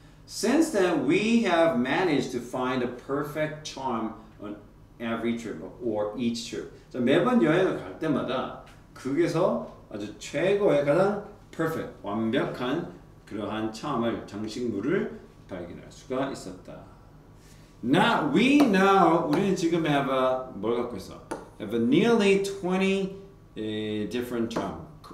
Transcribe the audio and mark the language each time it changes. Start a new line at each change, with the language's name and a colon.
English: Since then, we have managed to find a perfect charm on every trip or each trip.
Korean: 자, 매번 여행을 갈 때마다 거기서 아주 최고의 가장 perfect, 완벽한 그러한 charm을, 장식물을 발견할 수가 있었다. 우리는 지금 뭘 갖고 있어?
English: Have a nearly 20 different charm.